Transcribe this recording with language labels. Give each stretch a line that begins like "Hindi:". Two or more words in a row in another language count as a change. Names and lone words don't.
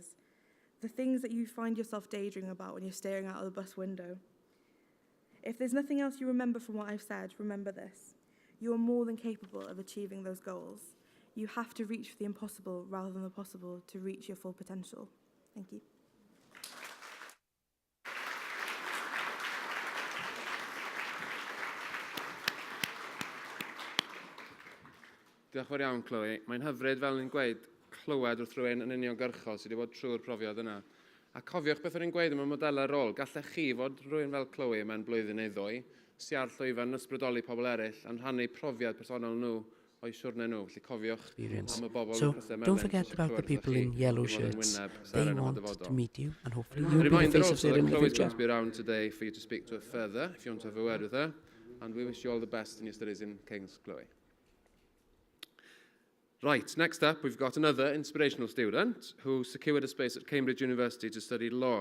English: The things that you find yourself daydreaming about when you're staring out of the bus window. If there's nothing else you remember from what I've said, remember this. You are more than capable of achieving those goals. You have to reach for the impossible rather than the possible to reach your full potential. Thank you.
Welsh: Diolch yn fawr iawn, Chloe. Mae'n hyfryd, fel ni'n gweud, clywed wrth rhywun yn uniongyrchol sydd wedi bod trwy'r profiad yna. A cofiwch beth o'n i'n gweud am y modelau rôl. Gallech chi fod rhywun fel Chloe mewn blwyddyn neu ddwy, sy ar llwyfan ysbrydoli pobl eraill, a'n rhannu profiad personol nhw o'i siwrne nhw. Felly cofiwch
English: experience.
Welsh: am y bobl
English: So
Welsh: yn Castell
English: don't
Welsh: Melyn
English: forget
Welsh: sy'n
English: about the
Welsh: cwrdd â
English: people
Welsh: chi
English: in yellow
Welsh: i fod yn
English: shirts.
Welsh: wyneb
English: They
Welsh: Seren yn y
English: want to
Welsh: dyfodol.
English: meet you, and hopefully
Welsh: A
English: you'll be the reminder face of also Seren that in the Chloe's future. going to be around today for you to speak to her further if you want to have a word with her. And we wish you all the best in your studies in King's, Chloe. Right, next up, we've got another inspirational student who secured a space at Cambridge University to study law.